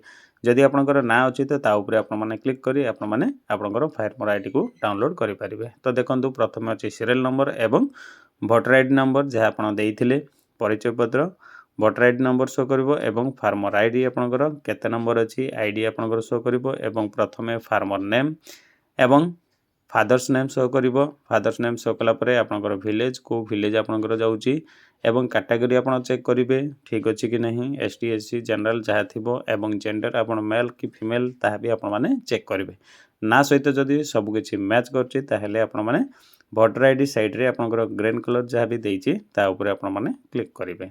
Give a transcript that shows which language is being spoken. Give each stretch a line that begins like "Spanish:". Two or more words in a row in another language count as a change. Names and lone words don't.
Odia: ଯଦି ଆପଣଙ୍କର ନା ଅଛି ତ ତା ଉପର ଆପଣ ମାନେ କ୍ଲିକ କରି ଆପଣ ମାନେ ଆପଣଙ୍କର
English: farmer ID
Odia: କୁ ଡାଉନଲୋଡ କରି ପାରିବେ। ତ ଦେଖନ୍ତୁ ପ୍ରଥମ ଅଛି
English: serial number
Odia: एवं
English: voter ID number
Odia: ଯାହା ଆପଣ ଦେଇଥିଲେ ପରିଚୟ ପତ୍ର
English: voter ID number show
Odia: କରିବ ଏବଂ
English: farmer ID
Odia: ଆପଣଙ୍କର କେତେ ନମ୍ବର ଅଛି आईडी ଆପଣଙ୍କର ଶୋ କରିବ ଏବଂ ପ୍ରଥମେ
English: farmer name
Odia: एवं
English: father's name show
Odia: करिवो।
English: father's name show
Odia: କଲା ପରେ ଆପଣଙ୍କର ଭିଲେଜ କୁ ଭିଲେଜ ଆପଣଙ୍କର ଯାଉଛି ଏବଂ କ୍ୟାଟେଗୋରି ଆପଣ ଚେକ କରିବେ ଠିକ ଅଛି କି ନାହିଁ
English: ST SC general
Odia: ଯାହା ଥିବ ଏବଂ ଜେଣ୍ଡର ଆପଣ ମେଲ କି ଫିମେଲ ତାହା ଭି ଆପଣ ମାନେ ଚେକ କରିବେ। ନା ସହିତ ଯଦି ସବୁ କିଛି ମ୍ୟାଚ କରୁଛି ତାହେଲେ ଆପଣ ମାନେ
English: voter ID side
Odia: ରେ ଆପଣଙ୍କର
English: green colour
Odia: ଯାହା ଭି ଦେଇଛି ତା ଉପର ଆପଣ ମାନେ କ୍ଲିକ କରିବେ।